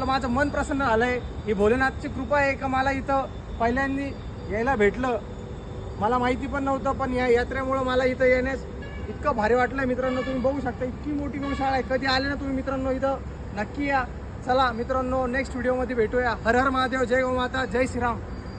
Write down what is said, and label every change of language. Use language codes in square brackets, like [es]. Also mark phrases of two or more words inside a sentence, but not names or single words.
[mr] माझं मन प्रसन्न झालंय. ही भोलेनाथची कृपा आहे का मला इथं पहिल्यांदा यायला भेटलं. मला माहिती पण नव्हतं, पण या यात्रेमुळं मला इथं येण्यास इतकं भारी वाटलं मित्रांनो. तुम्ही बघू शकता इतकी मोठी गौशाळा आहे. कधी आले ना तुम्ही मित्रांनो इथं नक्की या. चला मित्रांनो नेक्स्ट व्हिडिओमध्ये भेटूया. [hi] हर हर महादेव, जय गो माता, जय श्रीराम.